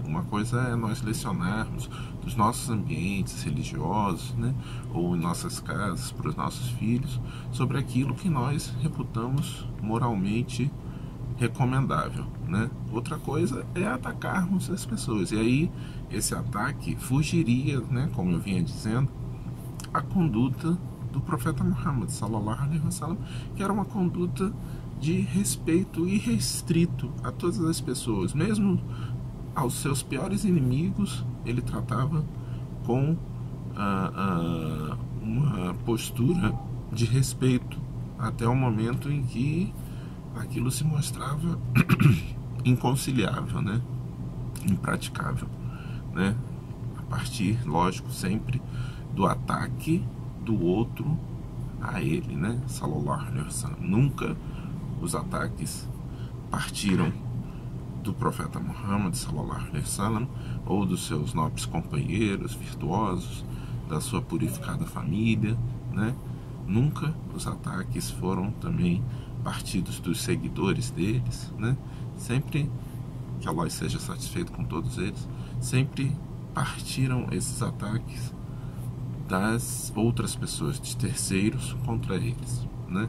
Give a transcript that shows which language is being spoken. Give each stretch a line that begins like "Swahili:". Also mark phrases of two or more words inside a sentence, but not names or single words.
Portuguese: Uma coisa é nós lecionarmos dos nossos ambientes religiosos, né, ou em nossas casas para os nossos filhos sobre aquilo que nós reputamos moralmente recomendável, né? Outra coisa é atacarmos as pessoas, e aí esse ataque fugiria, né, como eu vinha dizendo, a conduta do profeta Muhammad
Arabic: صلى الله عليه وسلم,
Portuguese: que era uma conduta de respeito irrestrito a todas as pessoas, mesmo aos seus piores inimigos. Ele tratava com uma postura de respeito até o momento em que aquilo se mostrava inconciliável, né, impraticável, né, a partir, lógico, sempre do ataque do outro a ele, né,
Arabic: صلى الله عليه وسلم.
Portuguese: Nunca os ataques partiram do profeta Muhammad
Arabic: صلى الله عليه وسلم
Portuguese: ou dos seus nobres companheiros virtuosos, da sua purificada família, né? Nunca os ataques foram também partidos dos seguidores deles, né? Sempre, que Allah seja satisfeito com todos eles, sempre partiram esses ataques das outras pessoas, de terceiros contra eles, né?